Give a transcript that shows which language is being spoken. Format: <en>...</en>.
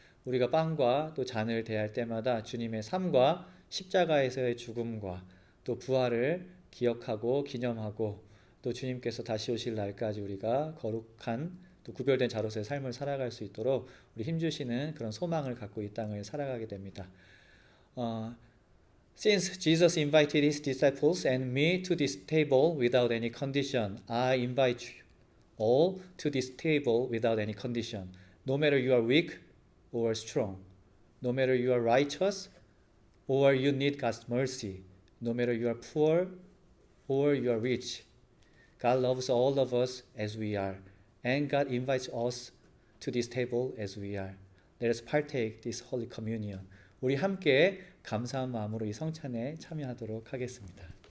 <ko>우리가 빵과 또 잔을 대할 때마다 주님의 삶과 십자가에서의 죽음과 또 부활을 기억하고 기념하고, 또 주님께서 다시 오실 날까지 우리가 거룩한 또 구별된 자로서의 삶을 살아갈 수 있도록 우리 힘주시는 그런 소망을 갖고 이 땅을 살아가게 됩니다.</ko> <en>Since Jesus invited his disciples and me to this table without any condition, I invite you all to this table without any condition. No matter you are weak or strong, no matter you are righteous or you need God's mercy, no matter you are poor or you are rich, God loves all of us as we are, and God invites us to this table as we are. Let us partake this Holy Communion.</en> <ko>우리 함께 감사한 마음으로 이 성찬에 참여하도록 하겠습니다.</ko>